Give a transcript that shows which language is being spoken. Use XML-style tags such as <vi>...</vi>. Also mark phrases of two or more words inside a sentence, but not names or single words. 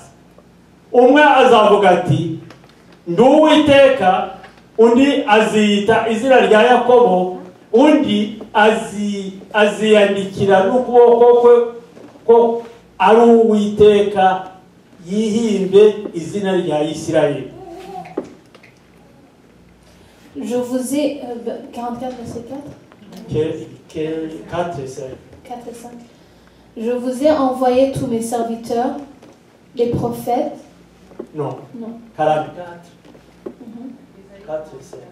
<rw>Umwe azavuga ati ndi Uwiteka, undi aziyita izina rya Yakobo, undi aziyandikira n'ukuboko kwe ko ari Uwiteka, yihimbe izina rya Isirayeli.</rw> <fr>Je vous ai... 44, verset 4 4 et 5. 4 et 5. Je vous ai envoyé tous mes serviteurs, les prophètes. Non. Non. 44. 4 et 5.</fr>